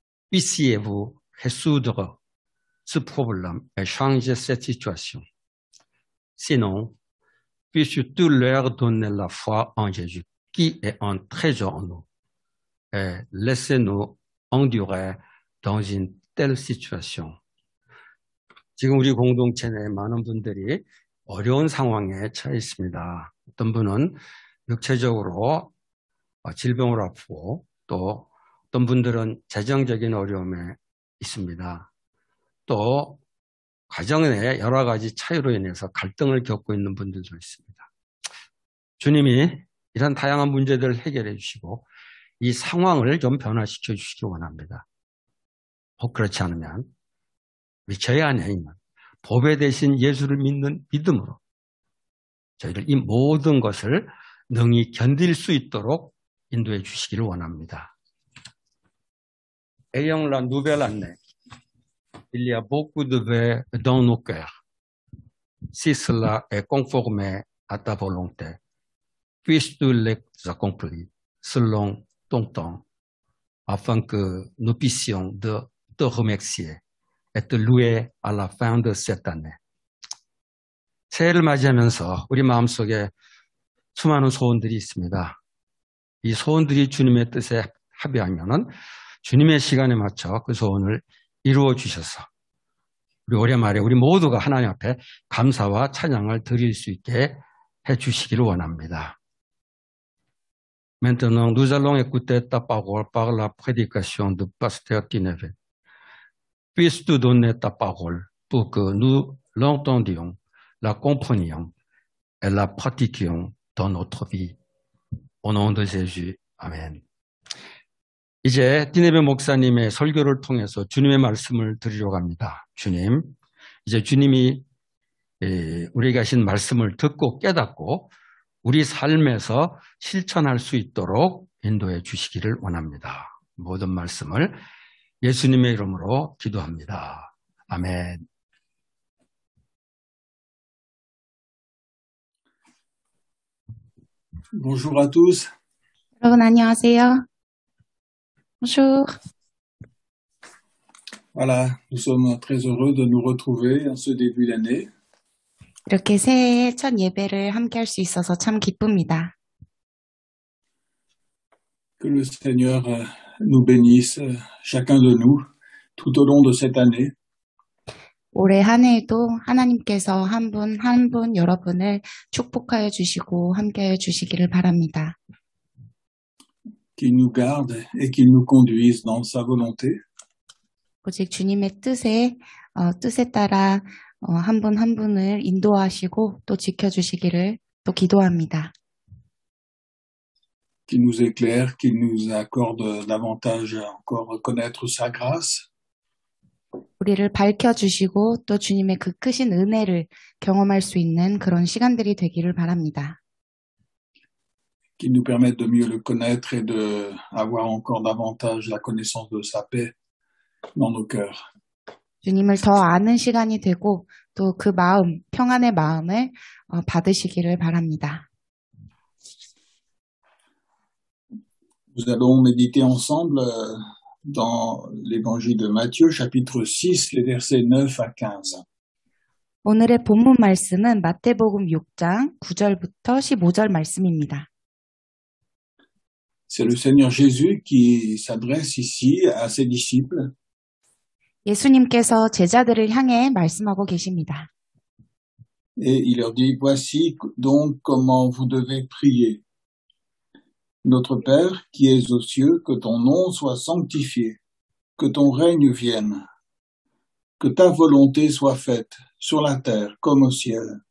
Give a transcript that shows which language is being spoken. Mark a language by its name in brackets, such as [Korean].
[French] Puissiez-vous résoudre ce problème et changer cette situation. Sinon, puisses-tu leur donner la foi en Jésus, qui est un trésor en nous. Et laissez-nous endurer dans une telle situation. [Korean] 지금 우리 공동체 내 많은 분들이 어려운 상황에 처해 있습니다. 어떤 분은 육체적으로 질병을 아프고 또 어떤 분들은 재정적인 어려움에 있습니다. 또 가정 내 여러 가지 차이로 인해서 갈등을 겪고 있는 분들도 있습니다. 주님이 이런 다양한 문제들을 해결해 주시고 이 상황을 좀 변화시켜 주시기 원합니다. 혹 그렇지 않으면 우리 저희 안에 있는 보배 대신 예수를 믿는 믿음으로 저희를 이 모든 것을 능히 견딜 수 있도록 인도해 주시기를 원합니다. [French] Ayons la nouvelle année. Il y a beaucoup de vœux dans nos cœurs. Si cela est conformé à ta volonté, puisses-tu les accomplir selon ton temps, afin que nous puissions te remercier et te louer à la fin de cette année. [Korean] 새해를 맞이하면서 우리 마음속에 수많은 소원들이 있습니다. 이 소원들이 주님의 뜻에 합의하면은 주님의 시간에 맞춰 그 소원을 이루어 주셔서 우리 올해 말에 우리 모두가 하나님 앞에 감사와 찬양을 드릴 수 있게 해 주시기를 원합니다. [French] Maintenant, nous allons écouter ta parole par la prédication de Pasteur Tineve. Puisses-tu donner ta parole pour que nous l'entendions, la comprenions et la pratiquions dans notre vie. Au nom de Jésus. 아멘. [Korean] 이제 디네베 목사님의 설교를 통해서 주님의 말씀을 드리려고 합니다. 주님, 이제 주님이 우리에게 하신 말씀을 듣고 깨닫고 우리 삶에서 실천할 수 있도록 인도해 주시기를 원합니다. 모든 말씀을 예수님의 이름으로 기도합니다. 아멘. [French] Bonjour à tous. [Korean] 여러분 안녕하세요. [French] Bonjour. Voilà, nous sommes très heureux de nous retrouver en ce début d'année. [Korean] 이렇게 새해 첫 예배를 함께 할 수 있어서 참 기쁩니다. [French] Que le Seigneur nous bénisse, chacun de nous, tout au long de cette année. [Korean] 올해 한 해에도 하나님께서 한 분 한 분 여러분을 축복하여 주시고 함께하여 주시기를 바랍니다. [French] Qu'il nous garde et qu'il nous conduise dans sa volonté. [Korean] 오직 주님의 뜻에 따라 한 분 한 분을 인도하시고 또 지켜주시기를 또 기도합니다. [French] Qu'il nous éclaire, qu'il nous accorde davantage à encore connaître sa grâce. [Korean] 우리를 밝혀주시고 또 주님의 그 크신 은혜를 경험할 수 있는 그런 시간들이 되기를 바랍니다. [French] Qu'il nous permette de mieux le connaître et de avoir encore davantage la connaissance de sa paix dans nos cœurs. [Korean] 주님을 더 아는 시간이 되고 또 그 마음, 평안의 마음을 받으시기를 바랍니다. [French] Nous allons méditer ensemble dans l'évangile de Matthieu, chapitre 6, les versets 9 à 15. [Korean] 오늘의 본문 말씀은 마태복음 6장 9절부터 15절 말씀입니다. [French] C'est le Seigneur Jésus qui s'adresse ici à ses disciples. [Korean] 예수님께서 제자들을 향해 말씀하고 계십니다. [French] Et il leur dit, voici donc comment vous devez prier. Notre Père qui es aux cieux, que ton nom soit sanctifié, que ton règne vienne, que ta volonté soit faite sur la terre comme au ciel.